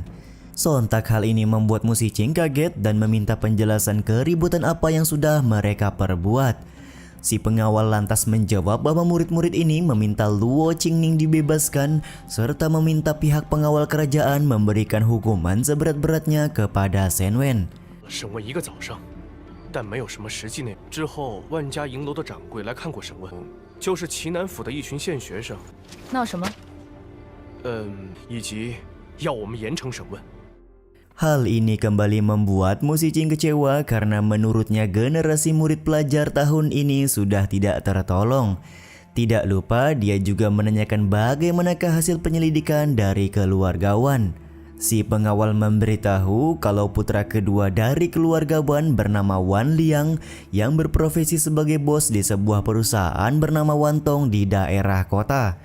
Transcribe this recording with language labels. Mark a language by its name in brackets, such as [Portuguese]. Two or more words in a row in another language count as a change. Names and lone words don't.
[Indonesian] Sontak hal ini membuat Mu Ziqing kaget dan meminta penjelasan keributan apa yang sudah mereka perbuat. Si pengawal lantas menjawab bahwa murid-murid ini meminta Luo Qingning dibebaskan serta meminta pihak pengawal kerajaan memberikan hukuman seberat-beratnya kepada Shen Wen. [Chinese] 审问一个早上，但没有什么实际内容。之后，万家银楼的掌柜来看过审问，就是齐南府的一群现学生，闹什么？以及要我们严惩审问。 [Indonesian] Hal ini kembali membuat Mu Ziqing kecewa karena menurutnya generasi murid pelajar tahun ini sudah tidak tertolong. Tidak lupa dia juga menanyakan bagaimanakah hasil penyelidikan dari keluargawan. Si pengawal memberitahu kalau putra kedua dari keluarga Wan bernama Wan Liang yang berprofesi sebagai bos di sebuah perusahaan bernama Wan Tong di daerah kota.